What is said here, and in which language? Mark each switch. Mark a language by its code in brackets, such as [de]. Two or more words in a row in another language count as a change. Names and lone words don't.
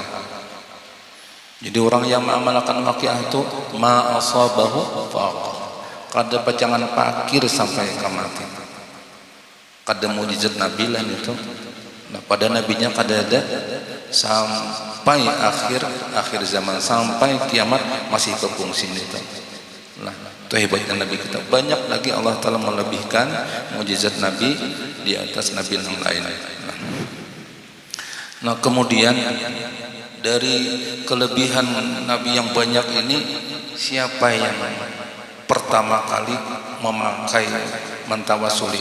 [id] Jadi orang yang mengamalkan Waqiah itu [ar] ما أصابه فاقة, [bjn] kada pacangan pakir sampai kamati. [id] Kada mujizat Nabi lah itu. Nah, pada nabinya kada ada sampai akhir zaman, sampai kiamat masih berfungsi itu. Nah, itu hebatnya Nabi kita. Banyak lagi Allah Ta'ala melebihkan mujizat Nabi di atas Nabi yang lain. Nah, kemudian dari kelebihan Nabi yang banyak ini, siapa yang pertama kali memakai mentawasuli?